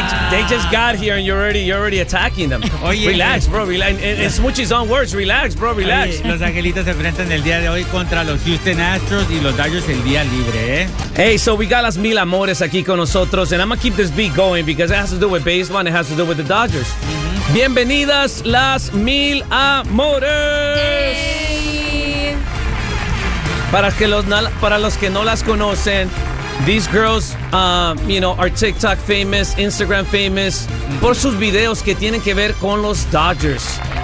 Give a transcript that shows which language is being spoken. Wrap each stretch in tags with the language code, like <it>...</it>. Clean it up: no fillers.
<en>They just got here and you're already attacking them.</en> <es>Oye,</es> <en>relax, bro. Relax. Smuchy's on words. Relax, bro. Relax.</en> <es>Oye, los angelitos se enfrentan el día de hoy contra los Houston Astros y los Dodgers el día libre, ¿eh?</es> <en>Hey, so we got Las Mil Amores</en> <es>aquí con nosotros.</es> <en>And I'm going to keep this beat going because it has to do with baseball and it has to do with the Dodgers. Mm-hmm.</en> <es>Bienvenidas, Las Mil Amores. Para los que no las conocen,</es> <en>these girls, are TikTok famous, Instagram famous,</en> <es>por sus videos que tienen que ver con los Dodgers.</es>